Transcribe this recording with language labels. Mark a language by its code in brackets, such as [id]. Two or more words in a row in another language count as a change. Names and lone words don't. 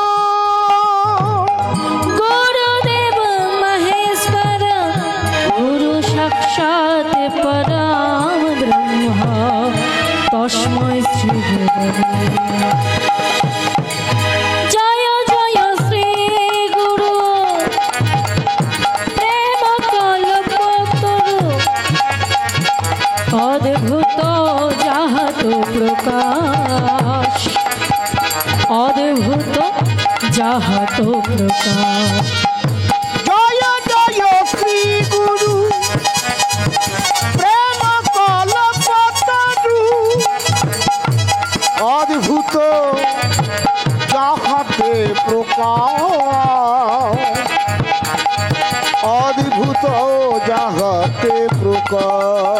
[sa] गुरुदेव महेश्वर गुरु साक्षात् परम ब्रह्मा तस्मै श्री गुरवे [bn] জয় জয় শ্রী গুরু প্রেম কল্পতরু অদ্ভুত যাহাত প্রকাশ অদ্ভুত যাহাত প্রকাশ জয় জয় শ্রী গুরু প্রেম কলপতরু অদ্ভুত যাহাতে প্রকাশ অদ্ভুত যাহাতে প্রকাশ